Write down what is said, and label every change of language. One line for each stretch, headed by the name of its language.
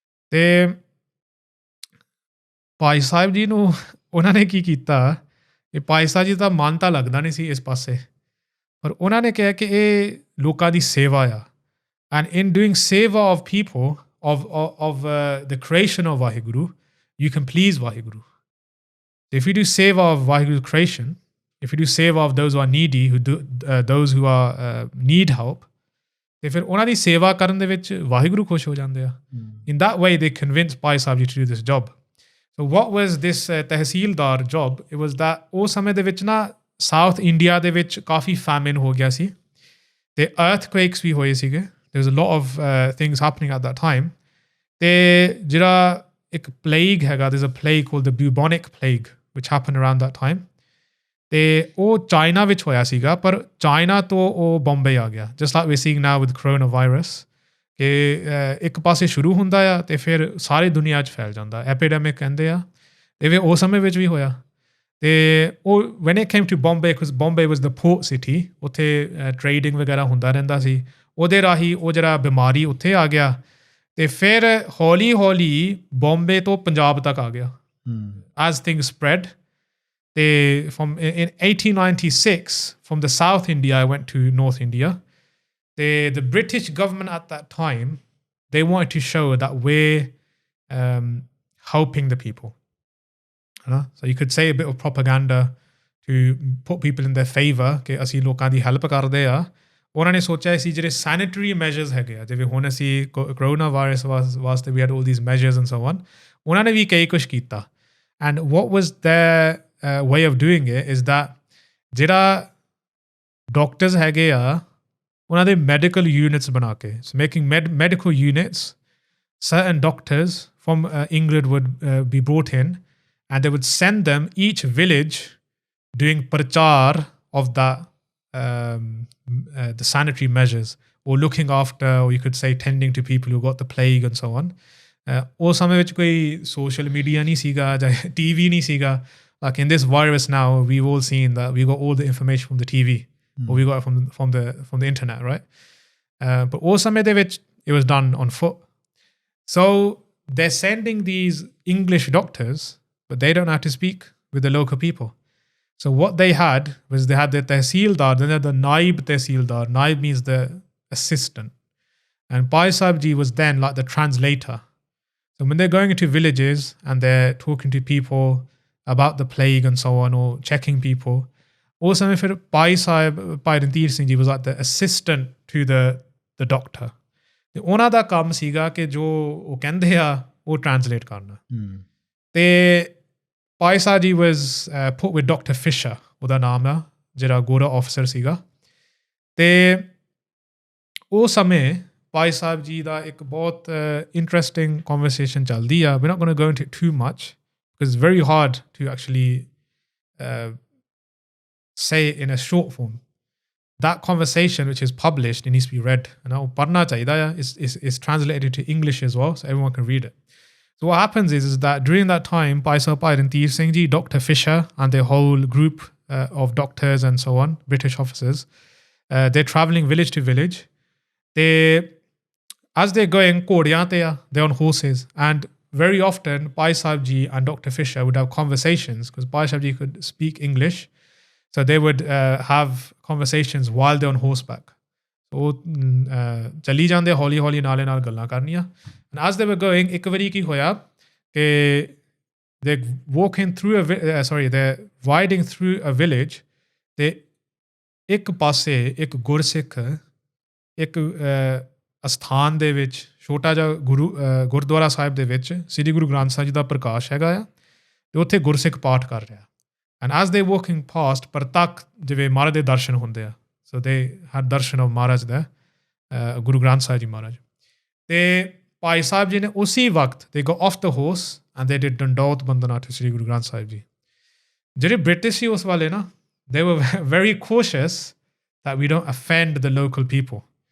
Punjabi: ਤੇ ਭਾਈ ਸਾਹਿਬ ਜੀ ਨੂੰ ਉਹਨਾਂ ਨੇ ਕੀ ਕੀਤਾ ਕਿ ਭਾਈ ਸਾਹਿਬ ਜੀ ਦਾ ਮਨ ਤਾਂ ਲੱਗਦਾ ਨਹੀਂ ਸੀ ਇਸ ਪਾਸੇ, ਪਰ ਉਹਨਾਂ ਨੇ ਕਿਹਾ ਕਿ ਇਹ ਲੋਕਾਂ ਦੀ ਸੇਵਾ ਆ,
English: And in doing seva of people of the creation of Vaheguru, you can please Vaheguru. If you do seva of Vaheguru's creation, if you do seva of those who are needy, those who are need help,
Punjabi: ਤੇ ਫਿਰ ਉਹਨਾਂ ਦੀ ਸੇਵਾ ਕਰਨ ਦੇ ਵਿੱਚ ਵਾਹਿਗੁਰੂ ਖੁਸ਼ ਹੋ ਜਾਂਦੇ ਆ.
English: In that way they convinced Bhai Sahib Ji to do this job. So what was this tehsildar job? It was that
Punjabi: ਉਸ ਸਮੇਂ ਦੇ ਵਿੱਚ ਨਾ ਸਾਊਥ ਇੰਡੀਆ ਦੇ ਵਿੱਚ ਕਾਫੀ ਫੈਮਿਨ ਹੋ ਗਿਆ ਸੀ, ਤੇ ਅਰਥਕੁਏਕਸ ਵੀ ਹੋਏ ਸੀਗੇ.
English: There was a lot of things happening at that time.
Punjabi: ਤੇ ਜਿਹੜਾ ਇੱਕ
English: plague ਹੈਗਾ, there's a plague called the bubonic plague which happened around that time.
Punjabi: ਤੇ ਉਹ ਚਾਈਨਾ ਵਿੱਚ ਹੋਇਆ ਸੀਗਾ, ਪਰ ਚਾਈਨਾ ਤੋਂ ਉਹ ਬੰਬੇ ਆ ਗਿਆ,
English: just like we're seeing now with coronavirus,
Punjabi: ਕਿ ਇੱਕ ਪਾਸੇ ਸ਼ੁਰੂ ਹੁੰਦਾ ਆ ਤੇ ਫਿਰ ਸਾਰੀ ਦੁਨੀਆ 'ਚ ਫੈਲ ਜਾਂਦਾ, ਐਪੀਡੈਮਿਕ ਕਹਿੰਦੇ ਆ. ਤੇ ਫਿਰ ਉਸ ਸਮੇਂ ਵਿੱਚ ਵੀ ਹੋਇਆ. ਤੇ ਉਹ
English: when it came to Bombay, because Bombay was the port city,
Punjabi: ਉੱਥੇ ਟ੍ਰੇਡਿੰਗ ਵਗੈਰਾ ਹੁੰਦਾ ਰਹਿੰਦਾ ਸੀ, ਉਹਦੇ ਰਾਹੀਂ ਉਹ ਜਿਹੜਾ ਬਿਮਾਰੀ ਉੱਥੇ ਆ ਗਿਆ, ਤੇ ਫਿਰ ਹੌਲੀ ਹੌਲੀ ਬੰਬੇ ਤੋਂ ਪੰਜਾਬ ਤੱਕ ਆ ਗਿਆ
English: as things spread. ਤੇ from in 1896 from the South India I went to North India. The British government at that time, they wanted to show that we're helping the people. So you could say a bit of propaganda to put people in their favor
Punjabi: ਕਿ ਅਸੀਂ ਲੋਕਾਂ ਦੀ help ਕਰਦੇ ਆ. ਉਹਨਾਂ ਨੇ ਸੋਚਿਆ ਸੀ ਜਿਹੜੇ sanitary measures ਹੈਗੇ ਆ, ਜਿਵੇਂ ਹੁਣ ਅਸੀਂ ਕਰੋਨਾ ਵਾਇਰਸ ਵਾਸਤੇ ਵੀ
English: had all these measures and so on,
Punjabi: ਉਹਨਾਂ ਨੇ ਵੀ ਕਈ ਕੁਛ ਕੀਤਾ.
English: and what was their way of doing it is that
Punjabi: ਜਿਹੜਾ ਡਾਕਟਰਸ ਹੈਗੇ ਆ, ਉਹਨਾਂ ਦੇ ਮੈਡੀਕਲ ਯੂਨਿਟਸ ਬਣਾ ਕੇ,
English: Making medical units, certain doctors from England would be brought in, and they would send them each village doing prachar of the sanitary measures, or looking after, or you could say tending to people who got the plague and so on.
Punjabi: ਉਸ ਸਮੇਂ ਵਿੱਚ ਕੋਈ social media ਨਹੀਂ ਸੀਗਾ, ਜਾਂ TV ਨਹੀਂ ਸੀਗਾ.
English: Like in this virus now, we've all seen that we got all the information from the TV, or we got it from the internet, right? But
Punjabi: ਉਸ ਸਮੇਂ ਦੇ ਵਿੱਚ
English: it was done on foot. So they're sending these English doctors, but they don't know how to speak with the local people. So what they had was they had the Tehsildar, then they had the Naib Tehsildar. Naib means the assistant. And Bhai Sahib Ji was then like the translator. So when they're going into villages and they're talking to people about the plague and so on, or checking people, also Bhai Sahib Bhai Randhir Singh Ji was like the assistant to the doctor.
Punjabi: ਤੇ ਉਹਨਾਂ ਦਾ ਕੰਮ ਸੀਗਾ ਕਿ ਜੋ ਉਹ ਕਹਿੰਦੇ ਆ ਉਹ ਟ੍ਰਾਂਸਲੇਟ ਕਰਨਾ ਤੇ
English: Bhai Sahib Ji was put with Dr.
Punjabi: Fisher, ਉਹਦਾ ਨਾਮ ਆ ਜਿਹੜਾ ਗੋਰਾ ਆਫਿਸਰ ਸੀਗਾ ਤੇ ਉਹ ਸਮੇਂ Bhai Sahib Ji ਦਾ ਇੱਕ ਬਹੁਤ
English: interesting conversation
Punjabi: ਚੱਲਦੀ ਆ.
English: We're not going to go into it too much because it's very hard to actually say it in a short form. That conversation, which is published, it needs to be read.
Punjabi: Padna chahida
English: is translated to English as well, so everyone can read it. So what happens is that during that time, Bhai Sahib Bhai Randhir Singh Ji, Dr. Fisher, and their whole group of doctors and so on, British officers, they're traveling village to village. As they're going, they're on horses, and very often Bhai Sahib Ji and Dr. Fisher would have conversations because Bhai Sahib Ji could speak English. So they would have conversations while they're on horseback.
Punjabi: So chali jande holi holi naale naal gallan karniya.
English: And as they were going,
Punjabi: ek wari ki hoya ke
English: they're walking through they're riding through a village.
Punjabi: They ek passe ek gursikh ek asthaan de vich ਛੋਟਾ ਜਿਹਾ ਗੁਰਦੁਆਰਾ ਸਾਹਿਬ ਦੇ ਵਿੱਚ ਸ੍ਰੀ ਗੁਰੂ ਗ੍ਰੰਥ ਸਾਹਿਬ ਜੀ ਦਾ ਪ੍ਰਕਾਸ਼ ਹੈਗਾ ਆ ਤੇ ਉੱਥੇ ਗੁਰਸਿੱਖ ਪਾਠ ਕਰ ਰਿਹਾ.
English: And as they're walking past,
Punjabi: Partakh, ਜਿਵੇਂ ਮਹਾਰਾਜ ਦੇ ਦਰਸ਼ਨ ਹੁੰਦੇ ਆ.
English: So they had darshan of Maharaj there, Guru Granth Sahib Ji Maharaj.
Punjabi: ਤੇ Bhai Sahib Ji ਨੇ ਉਸੀ ਵਕਤ
English: they got off the horse and they did Dandaut Bandana to Sri Guru Granth Sahib Ji.
Punjabi: ਜਿਹੜੇ British ਸੀ ਉਸ ਵਾਲੇ ਨਾ,
English: they were very cautious that we don't offend the local people.